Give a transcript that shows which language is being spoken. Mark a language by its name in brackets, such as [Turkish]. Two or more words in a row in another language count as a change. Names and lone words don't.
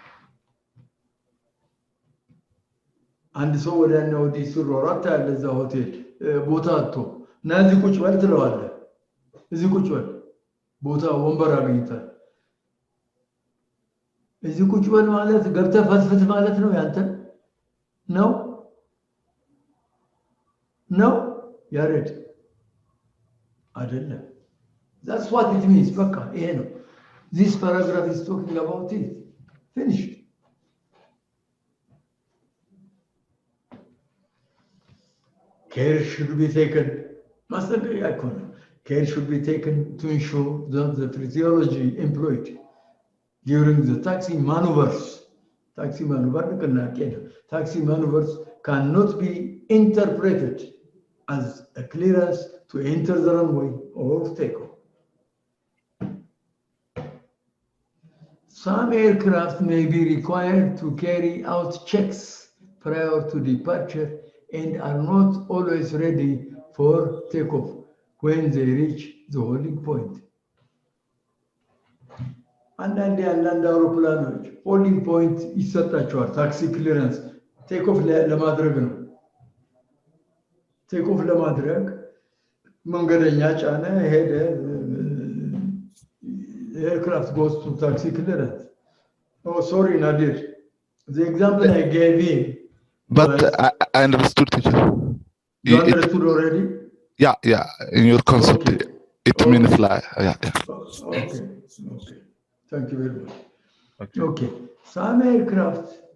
[Amharic] አንድ ሰው ወዲያና ወዲህ ሲሯሯጥ ታያለህ። እዛ ሆቴል ቦታ አጥቶ እና እዚህ ቁጭ በል ትለዋለህ። እዚህ ቁጭ በል ቦታ ወንበር አግኝተህ እዚህ ቁጭ በል ማለት ገብተህ ፈትፍት ማለት ነው። ያንተ ነው ያሬድ አይደለም። [English] that's what it means። [Amharic] በቃ ይሄ ነው። [English] this paragraph is talking about it. Finish. Care should be taken. [Amharic] ማስጠንቀቂያ እኮ ነው። [English] Care should be taken to ensure that the phraseology employed during the taxi maneuvers cannot be interpreted as a clearance to enter the runway or take off. Some aircraft may be required to carry out checks prior to departure and are not always ready for takeoff when they reach the holding point. [Amharic] አንዳንድ አውሮፕላኖች [English] holding point [Amharic] ይሰጣቸዋል። [English] taxi clearance takeoff [Amharic] ለማድረግ ነው። ቴክኦፍ ለማድረግ መንገደኛ ጫነ ሄደ። [English] aircraft goes to taxi clearance። [Amharic] ሶሪ ናዲር [English] the example I gave you but I understood, teacher. You understood already? Yeah, in your concept it means like okay. Thank you very much. Okay. Some aircraft.